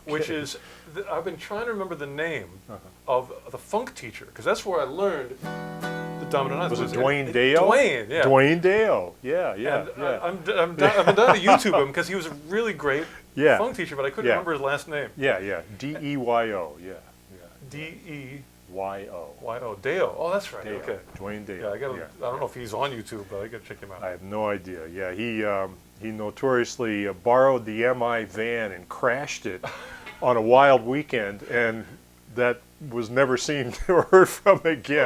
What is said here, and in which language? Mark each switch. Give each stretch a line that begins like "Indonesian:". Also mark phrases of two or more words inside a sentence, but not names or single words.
English: Which is, I've been trying to remember the name of the funk teacher, because that's where I learned the dominant ninth. Was it Dwayne Dale? Dwayne, yeah. Dwayne Dale, yeah. I've been down to YouTube him because he was a really great funk teacher, but I couldn't remember his last name. Yeah. D-E-Y-O, yeah. D-E-Y-O. Y-O, Dale. Oh, that's right. Dale. Okay. Dwayne Dale. Yeah, I don't know if he's on YouTube, but I got to check him out. I have no idea. Yeah, he notoriously borrowed the MI van and crashed it on a wild weekend, and that was never seen or heard from again.